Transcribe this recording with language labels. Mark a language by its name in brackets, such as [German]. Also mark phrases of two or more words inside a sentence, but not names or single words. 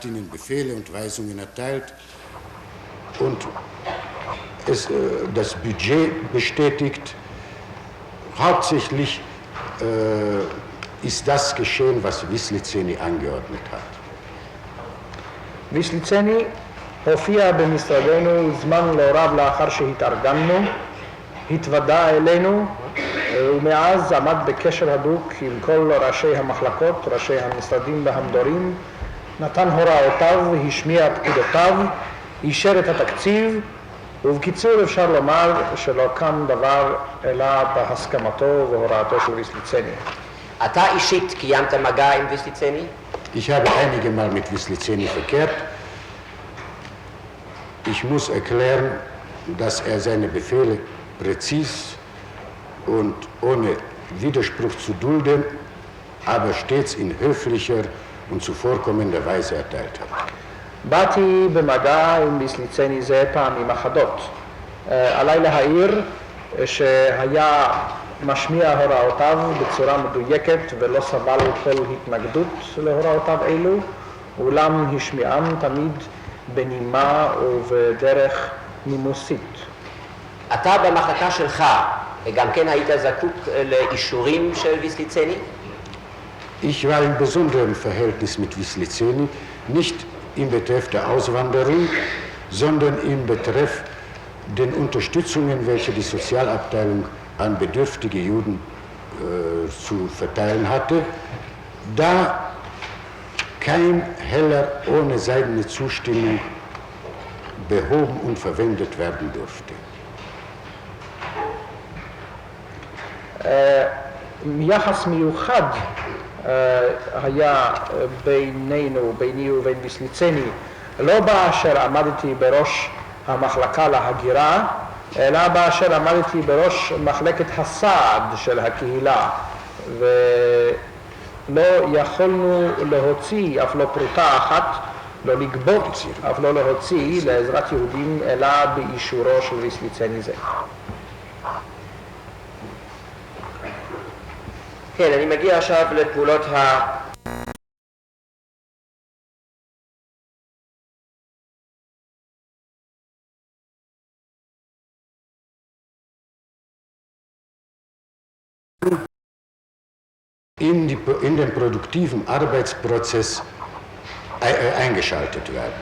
[German] ihnen Befehle und Weisungen erteilt und das Budget bestätigt. Hauptsächlich ist das geschehen, was Wislitzeny angeordnet hat. [Hebrew] ויסליצני הופיע במשרדנו זמן לא רב לאחר שהתארגנו, התוודע אלינו ומאז עמד בקשר הדוק עם כל ראשי המחלקות, ראשי המשרדים והמדורים, נתן הוראותיו, השמיע פקודותיו, אישר את התקציב, ובקיצור אפשר לומר שלא קם דבר אלא בהסכמתו והוראתו של ויסליצני. אתה אישית קיימת מגע עם ויסליצני? [German] Ich habe einige Mal mit Wislitzeny verkehrt. Ich muss erklären, dass er seine Befehle präzis und ohne Widerspruch zu dulden, aber stets in höflicher und zuvorkommender Weise erteilt hat. [Hebrew] באתי במגע עם ויסליצני זה פעמים אחדות. עליי להעיר שהיה משמיע הוראותיו בצורה מדויקת ולא סבל כל התנגדות להוראותיו אלו, אולם השמיעם תמיד בנימה ובדרך נימוסית. אתה במחלקה שלך גם כן היית זקוק לאישורים של ויסליצני? [German] Ich war in besonderem Verhältnis mit Wislitzeny, nicht im Betreff der Auswanderung, sondern im Betreff den Unterstützungen, welche die Sozialabteilung an bedürftige Juden zu verteilen hatte, da kein Heller ohne seine Zustimmung behoben und verwendet werden durfte. [Hebrew] יחס מיוחד היה בינינו, ביני ובין ויסליצני, לא באשר עמדתי בראש המחלקה להגירה, אלא באשר עמדתי בראש מחלקת הסעד של הקהילה, ולא יכולנו להוציא אף לא פרוטה אחת, לא לגבות אף לא להוציא לעזרת יהודים, אלא באישורו של ויסליצני זה. כן, אני מגיע עכשיו לפעולות [German] in den produktiven Arbeitsprozess eingeschaltet werden.